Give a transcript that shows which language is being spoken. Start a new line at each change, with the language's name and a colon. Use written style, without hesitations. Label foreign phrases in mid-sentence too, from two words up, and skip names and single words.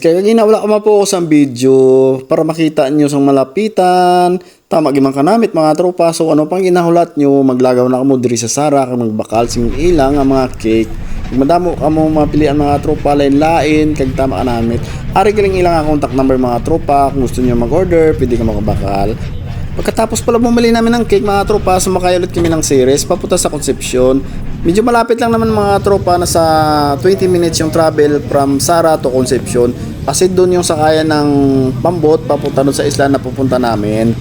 Hiligaynon: Kaya ginawala ko mapokus ang video para makita nyo sang malapitan. Tama gimang kanamit mga tropa. So ano pang ginahulat nyo, maglagaw na kamo diri sa Sara kag magbakal sing ilang ang mga cake. Madamo kamo mapilian mga tropa lain-lain kag tama kanamit. Ari galing ilang ang contact number mga tropa kung gusto niyo mag-order, pwede ka makabakal.
Filipino: Pagkatapos pala bumili namin ng cake mga tropa, sumakay ulit kami ng series papunta sa Concepcion. Medyo malapit lang naman mga tropa, nasa 20 minutes yung
English: travel from Sara to Concepcion.
Filipino: Kasi doon yung sakayan ng pambot papunta doon sa isla na pupunta namin.